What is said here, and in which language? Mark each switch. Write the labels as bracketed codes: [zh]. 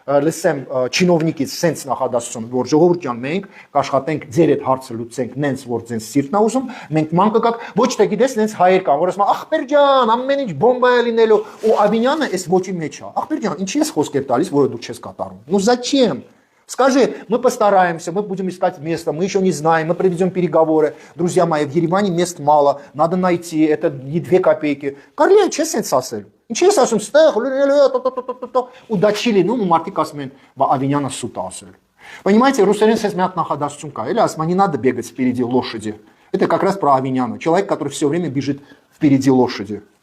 [hy] լսեմ չինովնիկից սենց նախադասություն, որ ժողովուրդ ջան, մենք կաշխատենք ձեր այդ հարցը լուծենք, նենց որ ձեր սիրտն է ուզում, մենք ման կգաք, ոչ թե գիտես նենց հայեր կան, որ ասում են ախպեր ջան, ամեն ինչ բոմբա է լինելու, ու Ավինյանը այս ոչի մեջ է։ Ախպեր ջան, ինչի ես խոսքեր տալիս, որը դու չես катарում։ [ru] Ну зачем? Скажи, мы постараемся, мы будем искать место, мы еще не знаем, мы проведем переговоры. Друзья мои, в Ереване мест мало, надо найти, это не 2 копейки. [hy] Կարելի է չես սենց ասել։ Ինչի ես ասում, ստեղ ու դա չի լինում, ու մարդիկ ասում են, բա Ավինյանը սուտ է ասել։ Понимаете, русերեն սենց մի հատ նախադասություն կա, էլի ասում, [ru] не надо бегать впереди лошади. Это как раз про Авиньяна, человек, который все время бежит впереди лошади.